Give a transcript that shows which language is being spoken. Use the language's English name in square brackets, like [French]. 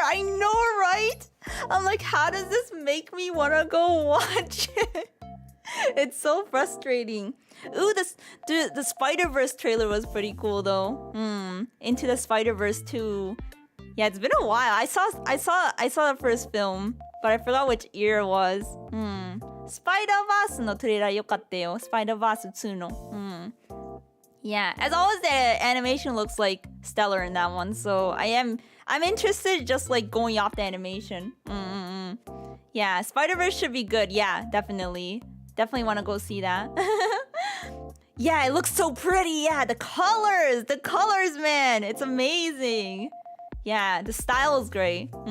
[English] I know, right? I'm like, how does this make me want to go watch it? It's so frustrating. Ooh, the Spider-Verse trailer was pretty cool though. Into the Spider-Verse 2. Yeah, it's been a while. I saw the first film, but I forgot which year it was. [Japanese] Spider-Verse のトレーラー良かったよ。 Spider-Verse 2の。 [English] Yeah, as always, the animation looks like stellar in that one. So I'm interested just like going off the animation. Yeah, Spider-Verse should be good. Yeah, definitely want to go see that. Yeah, it looks so pretty. Yeah, the colors, man, it's amazing. Yeah, the style is great.